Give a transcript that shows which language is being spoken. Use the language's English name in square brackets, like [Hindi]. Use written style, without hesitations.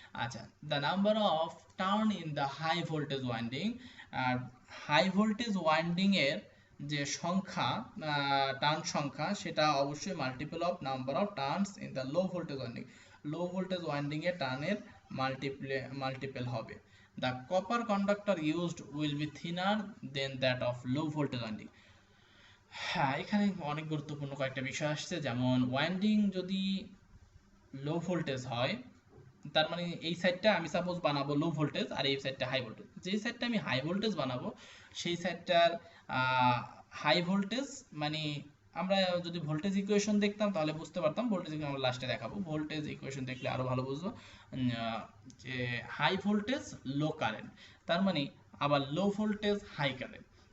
[English] আচ্ছা, the number of turn in the high voltage winding. [Bangla] আর high voltage winding এর যে সংখ্যা, turn সংখ্যা, সেটা অবশ্যই [English] Multiple of number of turns in the low voltage winding. [Bangla] Low voltage winding এর টার্নের multiple হবে। [English] The copper conductor used will be thinner than that of low voltage winding. [Bangla] হ্যাঁ, এখানে অনেক গুরুত্বপূর্ণ কয়েকটা বিষয় আসছে, যেমন ওয়াইন্ডিং যদি লো ভোল্টেজ হয়, তার মানে এই সাইডটা আমি সাপোজ বানাবো লো ভোল্টেজ আর এই সাইডটা হাই ভোল্টেজ। যেই সাইডটা আমি হাই ভোল্টেজ বানাবো সেই সাইডটার হাই ভোল্টেজ, মানে আমরা যদি ভোল্টেজ ইকুয়েশন দেখতাম তাহলে বুঝতে পারতাম, ভোল্টেজ ইকুয়েশন আমরা লাস্টে দেখাবো, ভোল্টেজ ইকুয়েশন দেখলে আরো ভালো বুঝবো যে হাই ভোল্টেজ লো কারেন্ট, তার মানে আবার লো ভোল্টেজ হাই কারেন্ট।